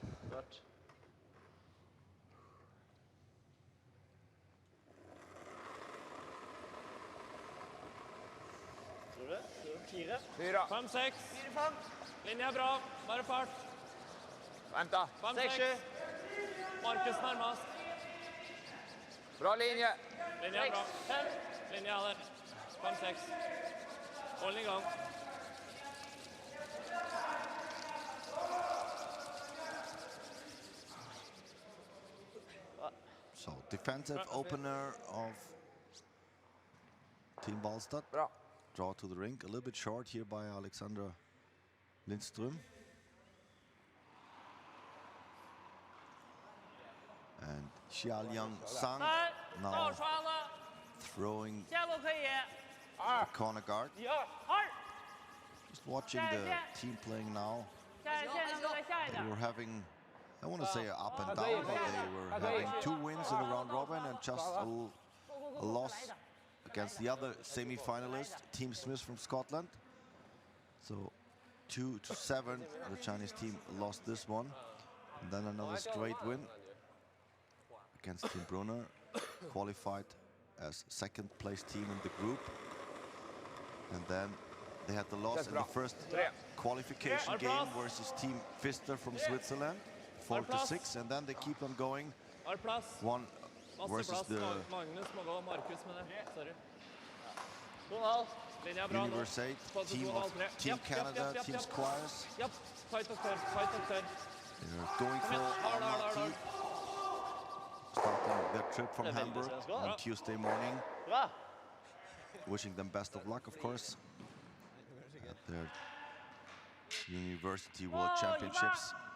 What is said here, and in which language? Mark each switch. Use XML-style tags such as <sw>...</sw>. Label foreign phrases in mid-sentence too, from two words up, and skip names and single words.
<no>Hvert. Tror du det? 4? 4. 5-6. Linja er bra. Bare fart. Vent da. 5-6. Markus nærmest. Bra linje. Linja er bra. Linja er der. 5-6. Hold den i gang.</no> <en>So defensive opener of Team Walstad.</en> <no>Bra.</no> <en>Draw to the rink, a little bit short here by Alexandra Lindström. And Xiaoliang Sang now</en> <zh>到刷子，</zh> <en>throwing</en> <zh>下路可以。</zh> <en>the corner guard.</en> <zh>二，</zh> <en>Just watching the team playing now.</en> <zh>下一线能够再下一</zh> <en>They</en> <zh>点。</zh> <en>were having, I want to say up and down, but they were having 2 wins in the round robin and just a loss against the other semi-finalist, Team Smith from Scotland. So 2-7, the Chinese team lost this one. And then another straight win against Team Brunner, qualified as second place team in the group. And then they had the loss in the first qualification game versus Team Pfister from Switzerland, 4-6, and then they keep on going.</en> <no>Har plass.</no> <en>One</en> <no>Masse</no> <en>versus</en> <no>plass.</no> <en>the</en> <no>Magnus må gå. Markus med det. Sorry. 2,5. Linja er bra nå.</no> <en>Universate,</en> <no>Fått</no> <en>team 2,5, of 3. Team Canada, Team Squires.</en> <no>Japp. Fight og tørr. Fight og tørr.</no> <en>They're going for Almaty, starting their trip from Hamburg on Tuesday morning.</en> <no>Bra.</no> <en>Wishing them best of luck, of course, at their University World Championships.</en>